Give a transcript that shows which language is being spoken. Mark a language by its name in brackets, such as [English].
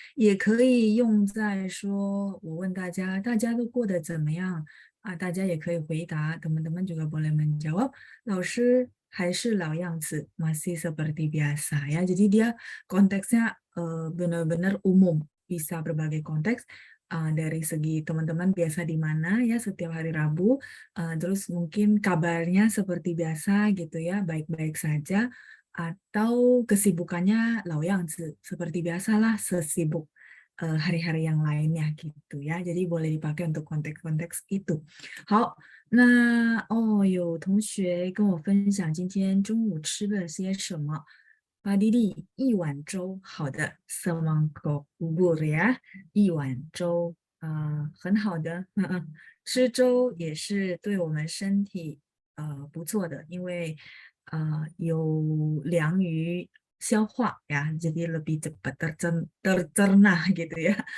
[Chinese] 也可以用在说，我问大家都过得怎么样啊？大家也可以回答， [Indonesian] teman-teman juga boleh menjawab. [Chinese] 老师还是老样子, [Indonesian] masih seperti biasa ya. Jadi dia konteksnya benar-benar umum, bisa berbagai konteks dari segi teman-teman biasa di mana ya setiap hari Rabu, terus mungkin kabarnya seperti biasa gitu ya, baik-baik saja, atau kesibukannya 老样子, seperti biasalah sesibuk hari-hari yang lainnya gitu ya. Jadi boleh dipakai untuk konteks-konteks itu. [Chinese] 好，那有同学跟我分享今天中午吃了些什么？巴蒂蒂一碗粥，好的， [Indonesian] semangkok bubur ya， [Chinese] 一碗粥，很好的，吃粥也是对我们身体不错的，因为有良于消化ya, [Indonesian] jadi lebih cepat tercerna gitu ya.